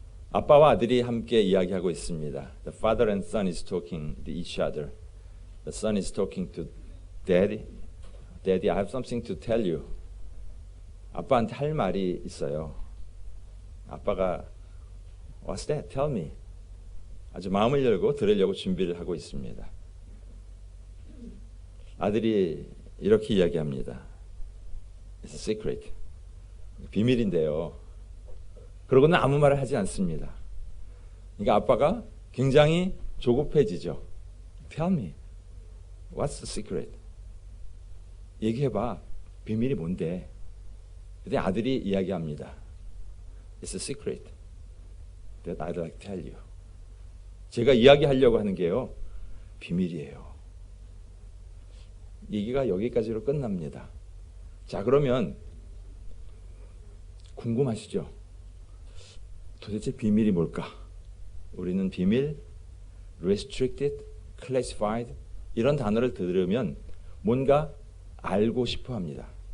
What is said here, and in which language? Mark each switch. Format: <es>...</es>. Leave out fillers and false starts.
<ko>아빠와 아들이 함께 이야기하고 있습니다.</ko> <en>The father and son is talking to each other. The son is talking to daddy. Daddy, I have something to tell you.</en> <ko>아빠한테 할 말이 있어요. 아빠가</ko> <en>What's that? Tell me.</en> <ko>아주 마음을 열고 들으려고 준비를 하고 있습니다. 아들이 이렇게 이야기합니다.</ko> <en>It's a secret.</en> <ko>비밀인데요. 그러고는 아무 말을 하지 않습니다. 그러니까 아빠가 굉장히 조급해지죠.</ko> <en>Tell me. What's the secret?</en> <ko>얘기해봐. 비밀이 뭔데? 근데 아들이 이야기합니다.</ko> <en>It's a secret that I'd like to tell you.</en> <ko>제가 이야기하려고 하는 게요. 비밀이에요. 얘기가 여기까지로 끝납니다. 자, 그러면 궁금하시죠? 도대체 비밀이 뭘까? 우리는 비밀, restricted, classified 이런 단어를 들으면 뭔가 알고 싶어 합니다.</ko>